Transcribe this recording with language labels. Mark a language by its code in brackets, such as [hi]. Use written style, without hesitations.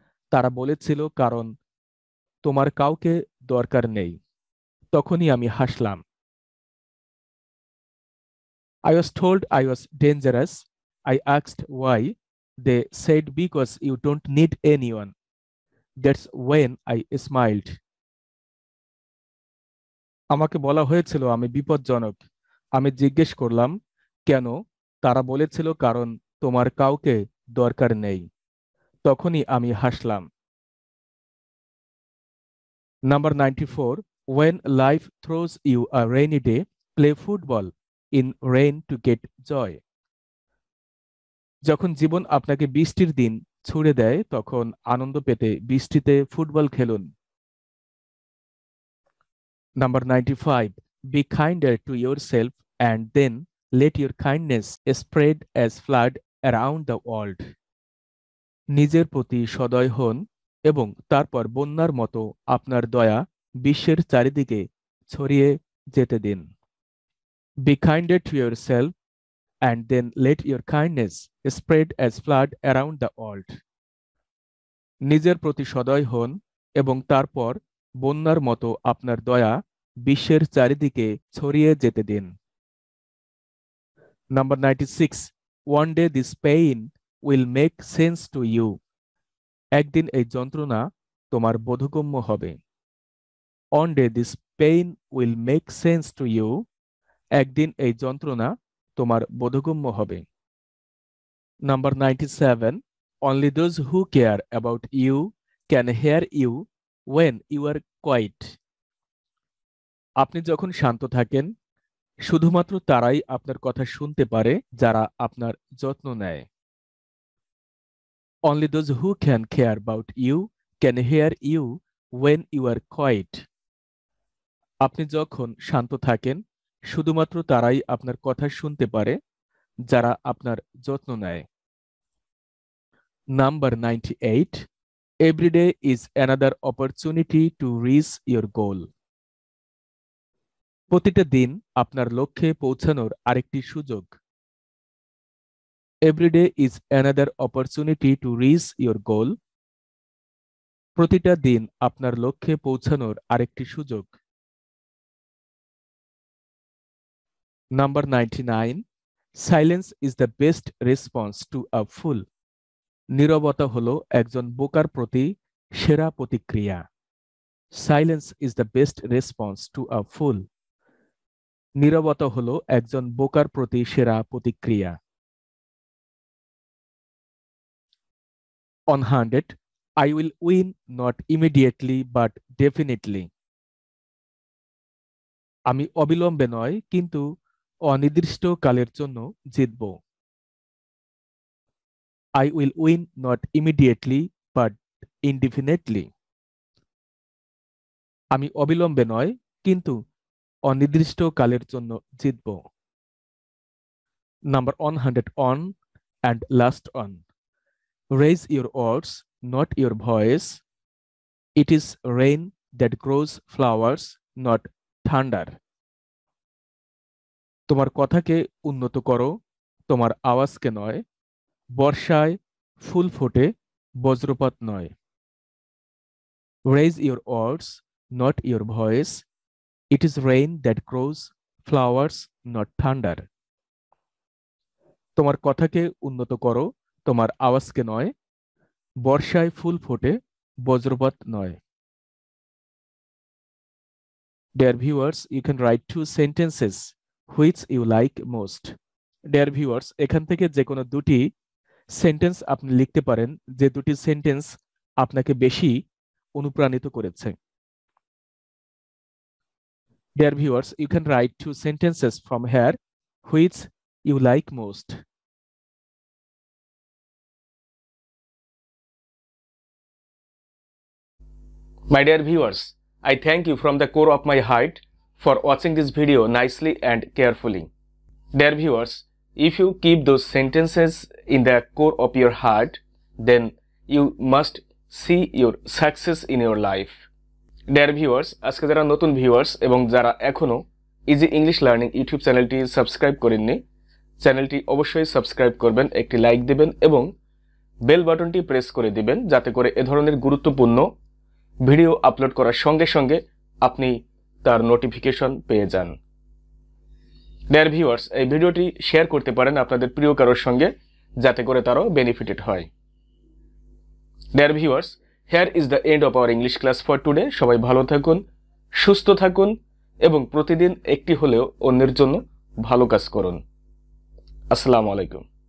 [bn] তারা বলেছিল কারণ তোমার কাউকে দরকার নেই। তখনই আমি হাসলাম। [en] I was told I was dangerous. I asked why. They said because you don't need anyone. That's when I smiled. [bn] আমাকে বলা হয়েছিল আমি বিপজ্জনক। আমি জিজ্ঞেস করলাম কেন? তারা বলেছিল কারণ তোমার কাউকে দরকার নেই। তখনই আমি হাসলাম। [en] Number 94. When life throws you a rainy day, play football in rain to get joy. [bn] যখন জীবন আপনাকে বৃষ্টির দিন ছুড়ে দেয় তখন আনন্দ পেতে বৃষ্টিতে ফুটবল খেলুন। [en] Number 95. Be kinder to yourself and then let your kindness spread as flood around the world. [bn] নিজের প্রতি সদয় হন এবং তারপর বন্যার মতো আপনার দয়া বিশ্বের চারিদিকে ছড়িয়ে যেতে দিন। [en] Be kinder to yourself and then let your kindness spread as flood around the world. [bn] নিজের প্রতি সদয় হন এবং তারপর বন্যার মতো আপনার দয়া বিশ্বের চারিদিকে ছড়িয়ে যেতে দিন। [en] Number 96. One day this pain will make sense to you. [bn] একদিন এই যন্ত্রণা তোমার বোধগম্য হবে। [en] One day this pain will make sense to you. [bn] একদিন এই যন্ত্রণা তোমার বোধগম্য হবে। [en] Number 97. Only those who care about you can hear you when you are quiet. [bn] আপনি যখন শান্ত থাকেন শুধুমাত্র তারাই আপনার কথা শুনতে পারে যারা আপনার যত্ন নেয়। [en] Only those who can care about you can hear you when you are quiet. [bn] আপনি যখন শান্ত থাকেন শুধুমাত্র তারাই আপনার কথা শুনতে পারে যারা আপনার যত্ন নেয়। [en] Number 98. Every day is another opportunity to reach your goal. [bn] প্রতিটা দিন আপনার লক্ষ্যে পৌঁছানোর আরেকটি সুযোগ। [en] Every day is another opportunity to reach your goal. [bn] প্রতিটা দিন আপনার লক্ষ্যে পৌঁছানোর আরেকটি সুযোগ। [en] Number 99. Silence is the best response to a fool. [bn] নীরবতা হলো একজন বোকার প্রতি সেরা প্রতিক্রিয়া। [en] Silence is the best response to a fool. [bn] নীরবতা হলো একজন বোকার প্রতি সেরা প্রতিক্রিয়া। [en] 100. I will win not immediately but definitely. [bn] আমি অবিলম্বে নয় কিন্তু অনির্দিষ্টকালের জন্য জিতব। [en] I will win not immediately but indefinitely. [bn] আমি অবিলম্বে নয় কিন্তু অনির্দিষ্টকালের জন্য জিতব। [en] Number 101 and last one. Raise your words, not your voice. It is rain that grows flowers, not thunder. [bn] তোমার কথাকে উন্নত করো, তোমার আওয়াজকে নয়। বর্ষায় ফুল ফোটে, বজ্রপাত নয়। [en] Raise your words, not your voice. It is rain that grows flowers, not thunder. [bn] তোমার কথাকে উন্নত করো, তোমার আওয়াজকে নয়। বর্ষায় ফুল ফোটে, বজ্রপাত নয়। [en] Dear viewers, you can write 2 sentences which you like most. Dear viewers, [bn] এখান থেকে যে কোনো দুটি সেন্টেন্স আপনি লিখতে পারেন যে দুটি সেন্টেন্স আপনাকে বেশি অনুপ্রাণিত করেছে। [en] Dear viewers, you can write 2 sentences from here which you like most. My dear viewers, I thank you from the core of my heart for watching this video nicely and carefully. Dear viewers, if you keep those sentences in the core of your heart, then you must see your success in your life. Dear viewers, [bn] আজকে যারা নতুন viewers এবং যারা এখনো easy English learning YouTube চ্যানেলটি subscribe করেননি, চ্যানেলটি অবশ্যই সাবস্ক্রাইব করবেন, একটি লাইক দিবেন এবং বেল বাটনটি প্রেস করে দিবেন যাতে করে এ ধরনের গুরুত্বপূর্ণ ভিডিও আপলোড করার সঙ্গে সঙ্গে আপনি তার নোটিফিকেশন পেয়ে যান। [en] dear viewers, [bn] এই ভিডিওটি শেয়ার করতে পারেন আপনাদের প্রিয় কারোর সঙ্গে যাতে করে তারও বেনিফিটেড হয়। [en] Dear viewers, here is the end of our English class for today. [bn] সবাই ভালো থাকুন, সুস্থ থাকুন এবং প্রতিদিন একটি হলেও অন্যের জন্য ভালো কাজ করুন। আসসালামু আলাইকুম।